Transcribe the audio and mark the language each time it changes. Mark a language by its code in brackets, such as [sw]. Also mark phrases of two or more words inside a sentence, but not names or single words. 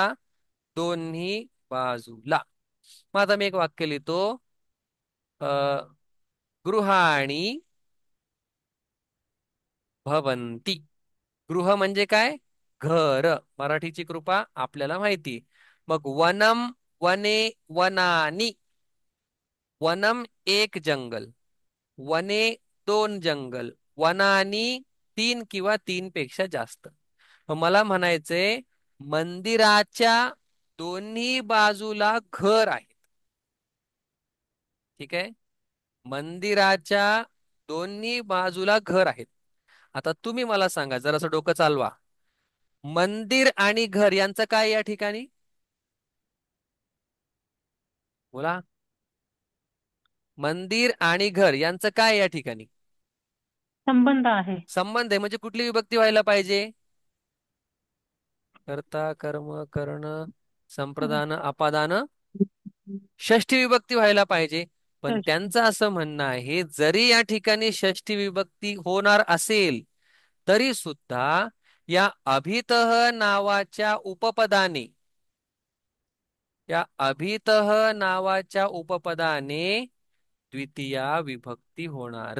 [mr] दोन्ही बाजूला. मग आता मी एक वाक्य लिहितो. [sa] अ, गृहाणी भवंती. [mr] गृह म्हणजे काय? घर. मराठीची कृपा आपल्याला माहिती. [sa] मग वनम वने वनानी. [mr] वनम एक जंगल, वने दोन जंगल, वनानी तीन किंवा तीन पेक्षा जास्त. मग मला म्हणायचंय मंदिराच्या दोन्ही बाजूला घर आहे. ठीक आहे. मंदिराच्या दोन्ही बाजूला घर आहेत. आता तुम्ही मला सांगा, जरासं डोकं चालवा. मंदिर आणि घर यांचं काय या ठिकाणी? बोला. मंदिर आणि घर यांचं काय या ठिकाणी? संबंध आहे. संबंध आहे म्हणजे कुठली विभक्ती व्हायला पाहिजे? कर्ता कर्म कर्ण संप्रदान अपादान षष्ठी विभक्ती व्हायला पाहिजे. पण षष्टी. त्यांचं असं म्हणणं आहे जरी या ठिकाणी षष्ठी विभक्ती होणार असेल तरी सुद्धा या अभितः नावाच्या उपपदाने या अभितः नावाच्या उपपदाने द्वितीया विभक्ती होणार.